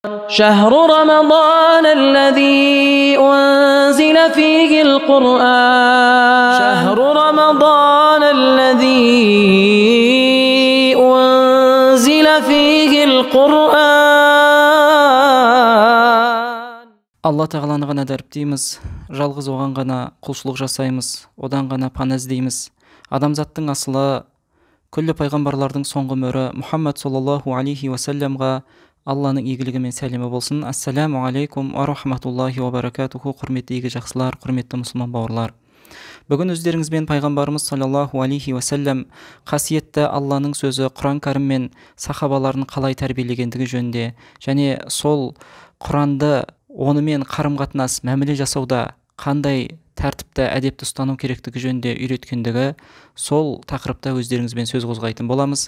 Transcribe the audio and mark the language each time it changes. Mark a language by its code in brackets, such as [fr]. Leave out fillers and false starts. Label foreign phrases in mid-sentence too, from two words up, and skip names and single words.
[ar] شهر رمضان الذي أنزل فيه القرآن شهر رمضان الذي أنزل فيه القرآن. [kk] Алла тағаланы ғана дәріптейміз, жалғыз оған ғана құлшылық жасаймыз, одан ғана пана іздейміз. Адамзаттың асылы, күллі пайғамбарлардың соңғы мөрі Мұхаммад [ar] صلى الله عليه وسلم [kk] Алланың игілігі мен сәлемі болсын. [ar] السلام عليكم ورحمة الله وبركاته. [kk] Құрметті игі жақсылар, құрметті мұсылман бауырлар. Бүгін өздеріңізбен пайғамбарымыз [ar] صلى الله عليه وسلم [kk] қасиетті Алланың сөзі Құран кәрім мен сахабаларын қалай тәрбиелегендігі жөнінде, және сол Құранды онымен қарым-қатынас, мәміле жасауда қандай тәртіпті, әдепті ұстану керектігі жөнінде үйреткендігі, сол тақырыпта өздеріңізбен сөз қозғайтын боламыз.